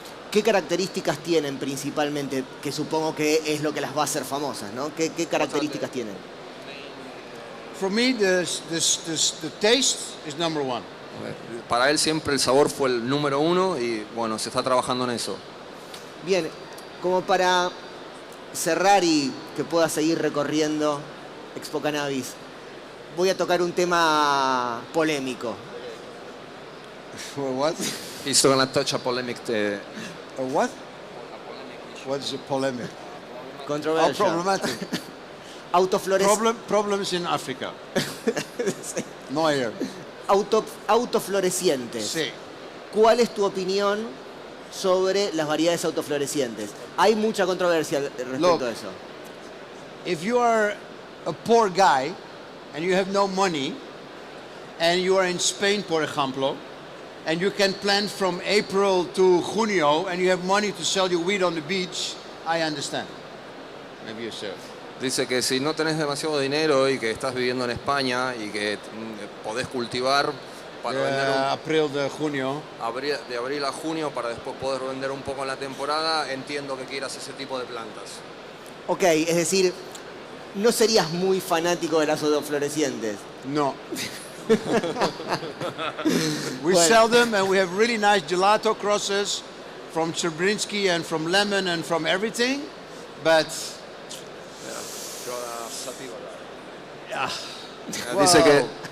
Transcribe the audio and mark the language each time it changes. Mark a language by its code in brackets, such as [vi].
[es] ¿Qué características tienen principalmente, que supongo que es lo que las va a hacer famosas, ¿no? ¿Qué características tienen? [en] For me, the taste is number one. [es] Para él siempre el sabor fue el número uno y bueno, se está trabajando en eso. Bien, como para cerrar y que pueda seguir recorriendo Expo Cannabis, voy a tocar un tema polémico. [en] What? He's gonna touch a polemic. A what? What is a polemic? Oh, Controversial. problematic. Problems in Africa. No here. [es] Autoflorecientes. Sí. ¿Cuál es tu opinión sobre las variedades autoflorecientes? Hay mucha controversia respecto a eso. [en] If you are a poor guy and you have no money and you are in Spain, [es] por ejemplo, [en] and you can plant from April to Junio and you have money to sell your weed on the beach, I understand. Maybe you sir. [es] Dice que si no tenés demasiado dinero y que estás viviendo en España y que podés cultivar para vender April de junio. de abril a junio para después poder vender un poco en la temporada, entiendo que quieras ese tipo de plantas. Ok, es decir, no serías muy fanático de las autoflorecientes. No. [en] We sell them and we have really nice gelato crosses from Czerbrinsky and from lemon and from everything, but [es] Dice que